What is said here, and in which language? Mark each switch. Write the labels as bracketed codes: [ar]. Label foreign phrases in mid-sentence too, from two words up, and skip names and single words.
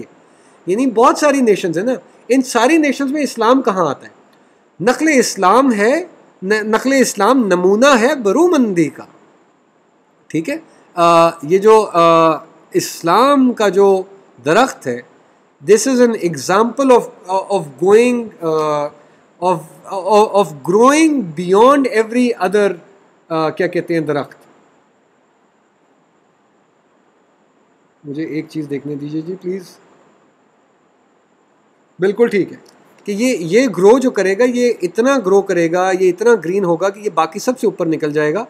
[ur] یعنی بہت ساری نیشنز ہیں نا. ان ساری نیشنز میں اسلام کہاں آتا ہے؟ نقل اسلام ہے, نقل اسلام نمونہ ہے برومندی کا. ٹھیک ہے, یہ جو اسلام کا جو درخت ہے, [en] this is an example of going of growing beyond every other, [ur] کیا کہتے ہیں, درخت. مجھے ایک چیز دیکھنے دیجیے جی پلیز. بالکل ٹھیک ہے کہ یہ گرو جو کرے گا, یہ اتنا گرو کرے گا, یہ اتنا گرین ہوگا کہ یہ باقی سب سے اوپر نکل جائے گا.